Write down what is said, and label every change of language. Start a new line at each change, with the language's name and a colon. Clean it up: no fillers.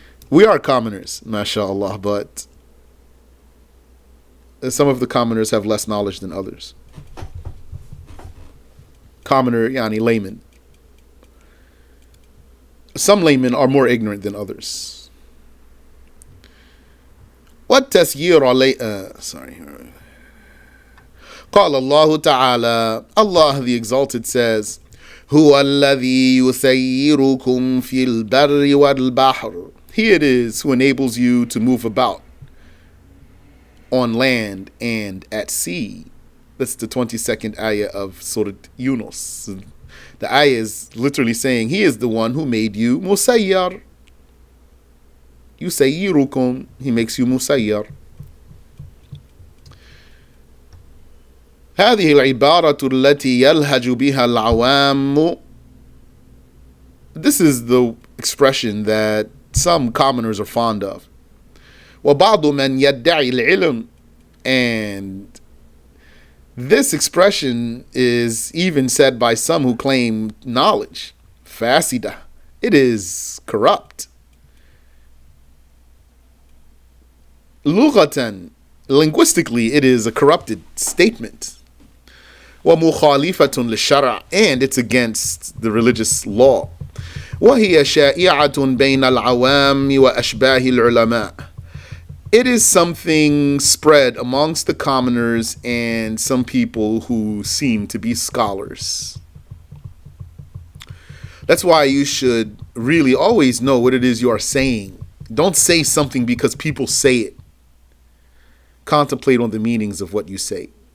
English: We are commoners, mashallah, but some of the commoners have less knowledge than others. Commoner, yani layman. Some laymen are more ignorant than others. What
Arabic: تسيير علي
English: sorry.
Arabic: قال الله تعالى,
English: Allah the Exalted says,
Arabic: هو الذي يسيركم في البر والبحر.
English: He it is who enables you to move about on land and at sea. That's the 22nd ayah of Surah Yunus. The ayah is literally saying he is the one who made you musayyar. Yusayyirukum, he makes you musayyar.
Arabic: هذه العبارة التي يلهج بها العوام.
English: This is the expression that some commoners are fond of.
Arabic: وبعض من يدعي العلم.
English: And this expression is even said by some who claim knowledge. Fasida. It is corrupt. Lughatan. Linguistically, it is a corrupted statement.
Arabic: ومخالفة للشرع.
English: And it's against the religious law.
Arabic: وهي شائعة بين العوام وأشباه العلماء.
English: It is something spread amongst the commoners and some people who seem to be scholars. That's why you should really always know what it is you are saying. Don't say something because people say it. Contemplate on the meanings of what you say.